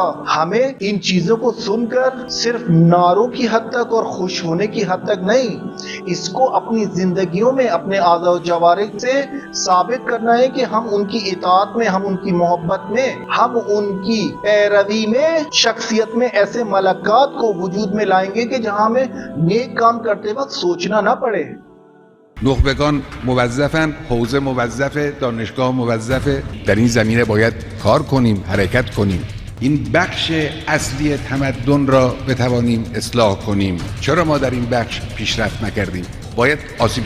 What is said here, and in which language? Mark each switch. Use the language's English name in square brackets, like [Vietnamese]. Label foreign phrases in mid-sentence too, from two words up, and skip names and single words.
[Urdu] ہمیں ان چیزوں کو سن کر صرف نعروں کی حد تک اور خوش ہونے کی حد تک نہیں، اس کو اپنی زندگیوں میں، اپنے اعضائے جوارح سے ثابت کرنا ہے کہ ہم ان کی اطاعت میں، ہم ان کی محبت میں، ہم ان کی پیروی میں، شخصیت میں ایسے ملکات کو وجود میں لائیں گے کہ جہاں ہمیں نیک کام کرتے وقت سوچنا نہ پڑے. [Persian] نخبگان موظفن، حوزه موظفه، دانشگاه موظفه. در این زمینه باید کار کنیم، حرکت کنیم. این بخش اصلی تمدن را بتوانیم اصلاح کنیم. چرا ما در این بخش پیشرفت نکردیم؟